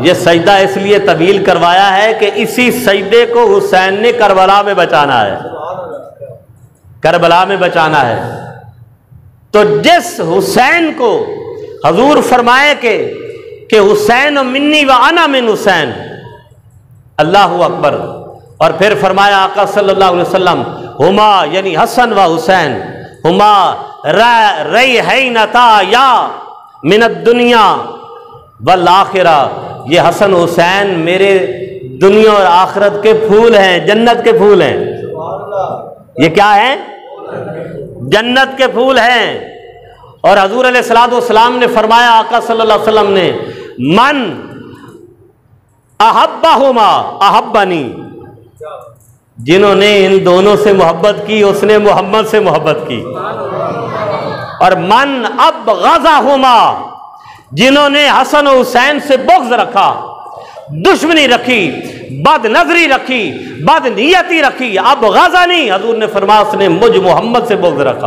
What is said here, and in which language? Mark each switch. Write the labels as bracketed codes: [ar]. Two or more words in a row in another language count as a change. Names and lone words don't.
[ur] یہ سجدہ اس لیے طویل کروایا ہے کہ اسی سجدے کو حسین نے کربلا میں بچانا ہے، کربلا میں بچانا ہے۔ تو جس حسین کو حضور فرمائے کہ [ar] حسین منی و انا من حسین، اللہ اکبر، [ur] اور پھر فرمایا آقا [ar] صلی اللہ علیہ وسلم [ur] ہما یعنی حسن و حسین [ar] ہما ریحینتا یا من الدنیا والآخرہ، [ur] یہ حسن حسین میرے دنیا اور آخرت کے پھول ہیں، جنت کے پھول ہیں۔ یہ کیا ہے؟ جنت کے پھول ہیں۔ اور حضور [ar] علیہ الصلوۃ والسلام [ur] نے فرمایا، آقا [ar] صلی اللہ علیہ وسلم [ur] نے، [ar] من احبہما احبنی، [ur] جنہوں نے ان دونوں سے محبت کی اس نے محمد سے محبت کی، اور [ar] من ابغضہما، [ur] جنہوں نے حسن و حسین سے بغض رکھا، دشمنی رکھی، بد نظری رکھی، بد نیتی رکھی، ابغضنی، حضور نے فرمایا اس نے مجھ محمد سے بغض رکھا۔